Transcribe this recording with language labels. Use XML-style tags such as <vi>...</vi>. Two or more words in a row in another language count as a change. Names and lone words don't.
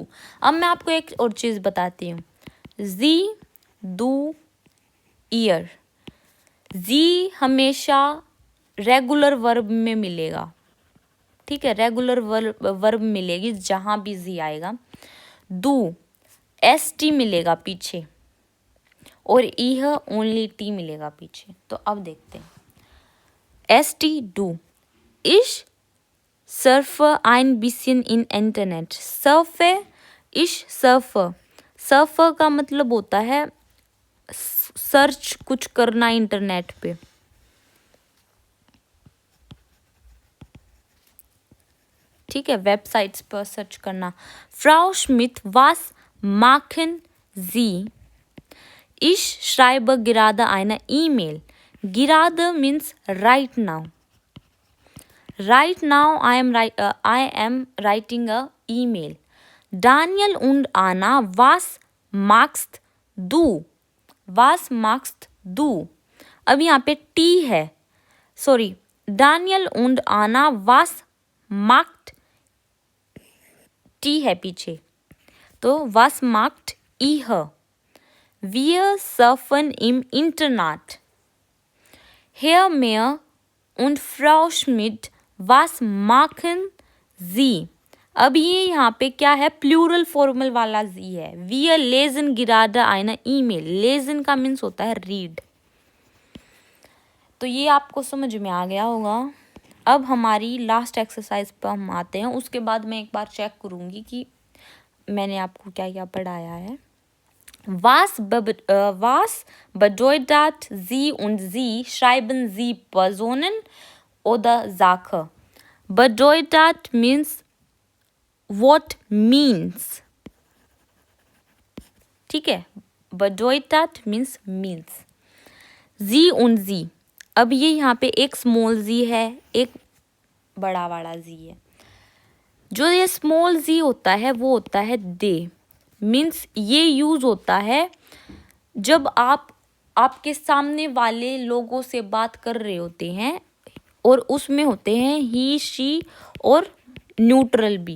<hi>अब मैं आपको एक और चीज बताती हूँ,</hi> <de>Sie du ihr,</de> <hi>जी हमेशा</hi> <en>regular verb</en> <hi>में मिलेगा। ठीक है,</hi> <en>regular verb</en> <hi>मिलेगी जहां भी जी आएगा। डू ST मिलेगा पीछे और इह ओनली टी मिलेगा पीछे। तो अब देखते हैं ST डू।</hi> <de>ich surfe ein bisschen in Internet, surfe ich surfe,</de> <hi>surfe का मतलब होता है सर्च कुछ करना इंटरनेट पे। ठीक है, वेबसाइट्स पर सर्च करना।</hi> <de>Frau Schmidt was machen Sie? Ich schreibe gerade eine E-Mail.</de> <en>Gerade means right now. Right now I am writing a email.</en> <de>Daniel und Anna, was machst du? Was machst du?</de> <hi>अब यहाँ पे T है, सॉरी,</hi> <de>Daniel und Anna, was macht,</de> <hi>T है पीछे, तो</hi> <de>was macht ihr? Wir surfen im Internet. Herr Mehr und Frau Schmidt, was machen Sie?</de> <hi>अब ये यहाँ पे क्या है, प्लूरल फॉर्मल वाला जी है।</hi> <de>Wir lesen gerade eine E-Mail, lesen</de> <hi>का मीन्स होता है रीड। तो ये आपको समझ में आ गया होगा। अब हमारी लास्ट एक्सरसाइज पर हम आते हैं, उसके बाद मैं एक बार चेक करूँगी कि मैंने आपको क्या क्या पढ़ाया है।</hi> <de>Was bedeutet Sie und Sie? Schreiben Sie Personen oder Sache?</de> <en>Bedeutet means what means.</en> <hi>ठीक है,</hi> <en>bedeutet means means.</en> <de>Sie und Sie,</de> <hi>अब ये यहाँ पे एक स्मॉल जी है, एक बड़ा वाला जी है। जो ये स्मॉल जी होता है वो होता है दे, मीन्स ये यूज होता है जब आप आपके सामने वाले लोगों से बात कर रहे होते हैं और उसमें होते हैं</hi> <en>he she</en> <hi>और न्यूट्रल भी।</hi>